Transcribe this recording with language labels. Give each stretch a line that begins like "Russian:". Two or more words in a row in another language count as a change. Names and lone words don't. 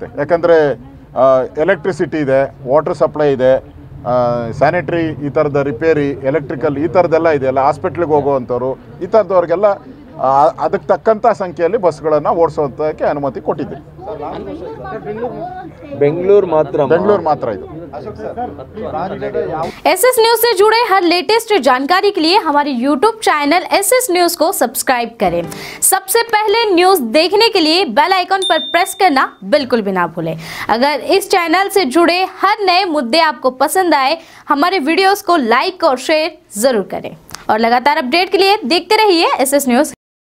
Kannada: ಯಾಕಂದರೆ ಎಲೆಕ್ಟ್ರಿಸಿಟಿ ಇದೆ,
English: water supply
Kannada: ಇದೆ, ಸ್ಯಾನಿಟ್ರಿ ಈ ಥರದ ರಿಪೇರಿ, ಎಲೆಕ್ಟ್ರಿಕಲ್ ಈ ಥರದ್ದೆಲ್ಲ ಇದೆಯಲ್ಲ, ಹಾಸ್ಪಿಟ್ಲಿಗೆ ಹೋಗುವಂಥವ್ರು ಈ ಥರದವ್ರಿಗೆಲ್ಲ ಅದಕ್ಕೆ ತಕ್ಕಂಥ ಸಂಖ್ಯೆಯಲ್ಲಿ ಬಸ್ಗಳನ್ನು ಓಡಿಸೋದಕ್ಕೆ ಅನುಮತಿ ಕೊಟ್ಟಿದ್ದೆ. ಬೆಂಗಳೂರು ಮಾತ್ರ ಇದು.
Hindi: SS न्यूज से जुड़े हर लेटेस्ट जानकारी के लिए हमारे YouTube चैनल SS न्यूज को सब्सक्राइब करें। सबसे पहले न्यूज देखने के लिए
English: bell icon
Hindi: पर प्रेस करना बिल्कुल भी ना भूलें। अगर इस चैनल से जुड़े हर नए मुद्दे आपको पसंद आए, हमारे वीडियोस को लाइक और शेयर जरूर करें और लगातार अपडेट के लिए देखते रहिए SS न्यूज।